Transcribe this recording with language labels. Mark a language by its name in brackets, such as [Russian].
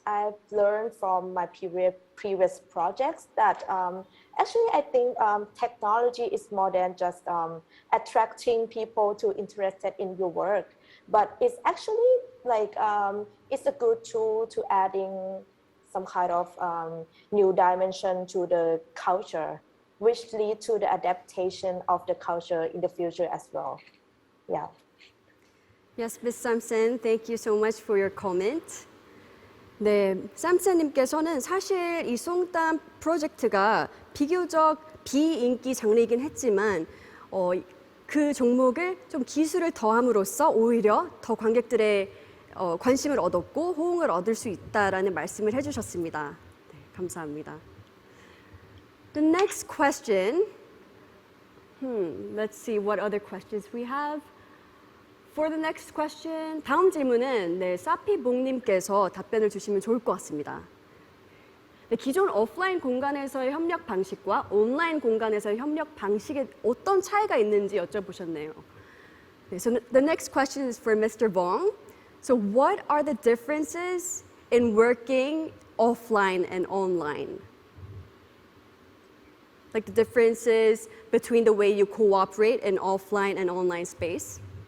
[English] I've learned from my previous projects that actually I think technology is more than just attracting people to interested in your work, but it's actually like it's a good tool to adding some kind of new dimension to the culture, which lead to the adaptation of the culture in the future as well. Yeah. Yes, Ms. Samsen, thank you so much for your comment. [Korean] 네, 쌈센님께서는 사실 이 송담 프로젝트가 비교적 비인기 장르이긴 했지만 그 종목을 좀 기술을 더함으로써 오히려 더 관객들의 관심을 얻었고 호응을 얻을 수 있다라는 말씀을 해주셨습니다. 네, 감사합니다. [English] The next question. Let's see what other questions we have. For the next question, [Korean] 다음 질문은 네, 사피봉님께서 답변을 주시면 좋을 것 같습니다. 네, 기존 오프라인 공간에서의 협력 방식과 온라인 공간에서의 협력 방식에 어떤 차이가 있는지 여쭤보셨네요. 네, [English] so the next question is for Mr. Bong. So what are the differences in working offline and online? Like the differences between the way you cooperate in offline and online space?